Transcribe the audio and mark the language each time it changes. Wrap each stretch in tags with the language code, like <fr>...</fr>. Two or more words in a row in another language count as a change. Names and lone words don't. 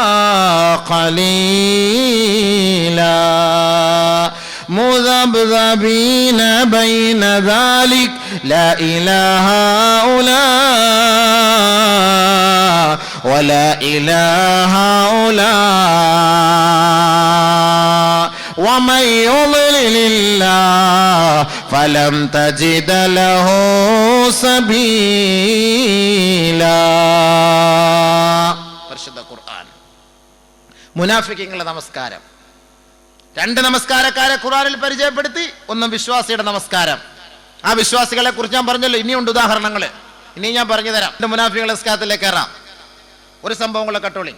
<ar>قليلا مذبذبين بين ذلك لا إله هؤلاء ولا إله هؤلاء ومن يضلل الله فلن تجد له سبيلا.</ar> <ml>പരിശുദ്ധ ഖുർആൻ. മുനാഫിഖീങ്ങളുടെ നമസ്കാരം. രണ്ട് നമസ്കാരക്കാരെ ഖുർആനിൽ പരിചയപ്പെടുത്തി. ഒന്ന് വിശ്വാസിയുടെ നമസ്കാരം. ആ വിശ്വാസികളെ കുറിച്ച് ഞാൻ പറഞ്ഞല്ലോ, ഇനിയുണ്ട് ഉദാഹരണങ്ങൾ. ഇനി ഞാൻ പറഞ്ഞു തരാം. മുനാഫിഖുകളുടെ നിസ്കാരത്തിലേക്ക് കയറാം. ഒരു സംഭവം കൂടെ കട്ടോളി.</ml>